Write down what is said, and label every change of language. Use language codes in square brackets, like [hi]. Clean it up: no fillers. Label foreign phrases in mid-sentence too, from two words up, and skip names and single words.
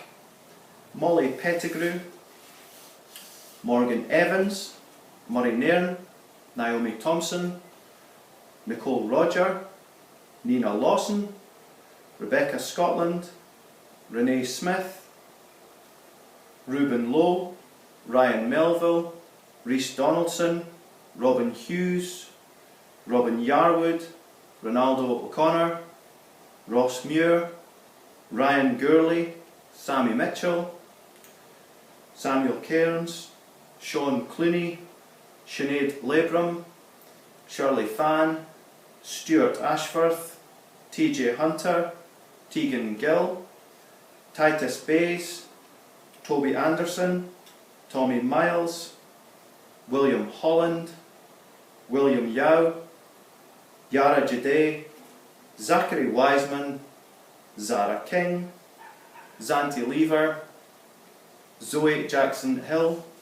[en] Molly Pettigrew, Morgan Evans, Murray Nairn, Naomi Thompson, Nicole Roger, Nina Lawson, Rebecca Scotland, Renee Smith, Ruben Lowe, Ryan Melville, Rhys Donaldson, Robin Hughes, Robin Yarwood, Ronaldo O'Connor, Ross Muir, Ryan Gurley, Sammy Mitchell, Samuel Cairns, Sean Clooney, Sinead Labram, Shirley Fan, Stuart Ashworth, TJ Hunter, Tegan Gill, Titus Bays, Toby Anderson, Tommy Miles, William Holland, William Yao, Yara Jade, Zachary Wiseman, Zara King, Zanti Lever, Zoe Jackson Hill.